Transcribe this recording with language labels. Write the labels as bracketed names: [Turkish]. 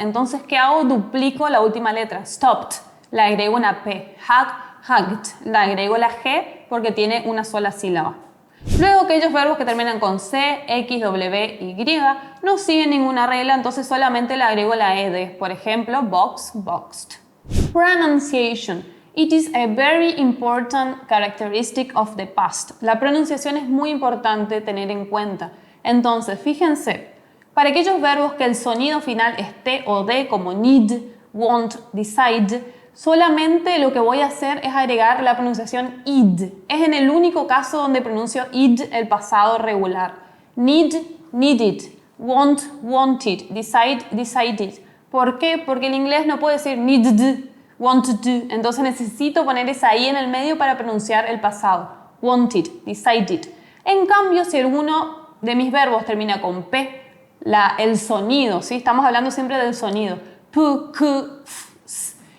[Spanish] Entonces, ¿qué hago? Duplico la última letra. Stopped. Le agrego una P. [English] Hug, hugged. [Spanish] Le agrego la G porque tiene una sola sílaba. Luego, aquellos verbos que terminan con C, X, W, Y no siguen ninguna regla, entonces solamente le agrego la ED. Por ejemplo, box, boxed. Pronunciation. [English] It is a very important characteristic of the past. [Spanish] La pronunciación es muy importante tener en cuenta. Entonces, fíjense, para aquellos verbos que el sonido final es T o D, como need, want, decide, solamente lo que voy a hacer es agregar la pronunciación id. Es en el único caso donde pronuncio id el pasado regular. [English] Need, needed, want, wanted, decide, decided. [Spanish] ¿Por qué? Porque el inglés no puede decir needed, wanted, entonces necesito poner esa I en el medio para pronunciar el pasado. Wanted, decided. En cambio, si alguno de mis verbos termina con P, el sonido, ¿sí? Estamos hablando siempre del sonido. P, Q, F, S.